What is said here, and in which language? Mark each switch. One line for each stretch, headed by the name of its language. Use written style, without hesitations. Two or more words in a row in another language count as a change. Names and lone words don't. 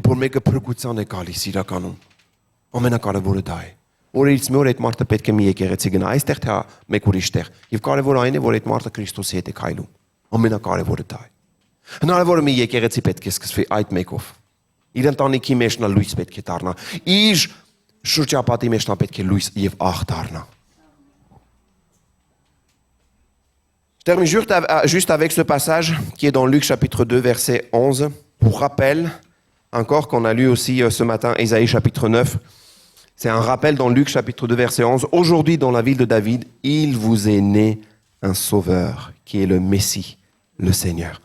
Armenian: որ մեկը փրկության է գալիս իրականում, ամենակարևորը դա է։ Օրերից մի օր այդ մարդը պետք է մի եկեղեցի գնա, այստեղ թե մեկ ուրիշ տեղ։ Եվ կարևորը այն է, որ այդ մարդը Քրիստոսի հետ է քայլում։ Ամենակարևորը դա է։ Հնարավոր է մի եկեղեցի պետք է սկսվի այդ մեկով։ Իր ընտանիքի մեջ նա լույս պետք է դառնա։ Իր շրջապատի մեջ նա պետք է լույս եւ աղ դառնա։
French: Je termine juste avec ce passage qui est dans Luc chapitre 2, verset 11. Pour rappel, encore qu'on a lu aussi ce matin, Ésaïe chapitre 9. C'est un rappel dans Luc chapitre 2, verset 11. Aujourd'hui, dans la ville de David, il vous est né un sauveur qui est le Messie, le Seigneur.